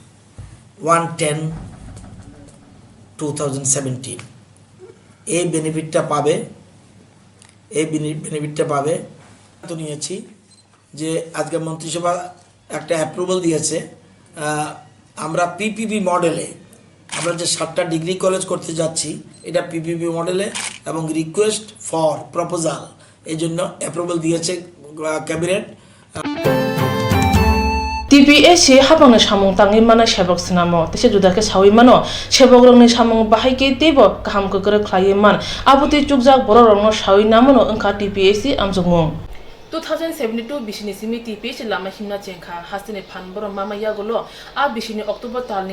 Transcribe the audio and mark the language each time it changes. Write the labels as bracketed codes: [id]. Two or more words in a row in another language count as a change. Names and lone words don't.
[bn] 1/10/2017 এই বেনিফিটটা পাবে তো নিয়েছি যে আজকে মন্ত্রিসভা একটা অ্যাপ্রুভাল দিয়েছে আমরা [en] PPP model [bn] আমরা যে 7টা ডিগ্রি কলেজ করতে যাচ্ছি এটা [en] PPP model [bn] এবং [en] request for proposal [bn] এই জন্য অ্যাপ্রুভাল দিয়েছে ক্যাবিনেট [trp] TPS hapang samung tangi mana sebok sinamo tese judake sawi mano sebok rongni samung bahaike tebo kaham kokore khlai man abuti chukjak borok rongno sawi namono engkha TPS amjongmung 2072 bisini simi TPS lama himna jengkha hasini phanboro mama yagolo a bisini October talni